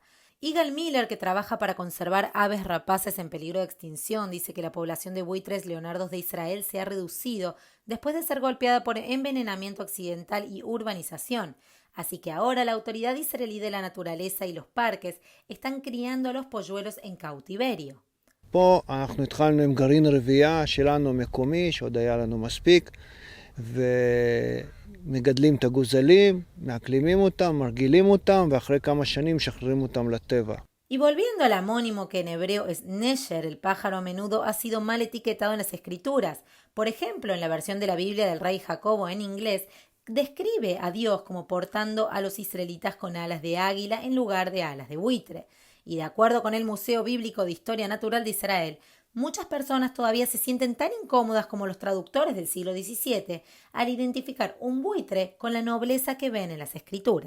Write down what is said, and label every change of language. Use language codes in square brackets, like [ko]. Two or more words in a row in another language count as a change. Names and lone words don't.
[es] Igal Miller, que trabaja para conservar aves rapaces en peligro de extinción, dice que la población de buitres leonardos de Israel se ha reducido después de ser golpeada por envenenamiento accidental y urbanización. Así que ahora la autoridad israelí de la naturaleza y los parques están criando a los polluelos en cautiverio. [he] פה אנחנו התחלנו עם גרעין רבייה שלנו מקומי, שעוד היה לנו מספיק, ומגדלים את הגוזלים, מאקלימים אותם, מרגילים אותם, ואחרי כמה שנים משחררים אותם לטבע. [es] Y volviendo al homónimo que en hebreo es Nesher, el pájaro a menudo ha sido mal etiquetado en las escrituras. Por ejemplo, en la versión de la Biblia del rey Jacobo en inglés, describe a Dios como portando a los israelitas con alas de águila en lugar de alas de buitre. Y de acuerdo con el Museo Bíblico de Historia Natural de Israel, muchas personas todavía se sienten tan incómodas como los traductores del siglo XVII al identificar un buitre con la nobleza que ven en las escrituras.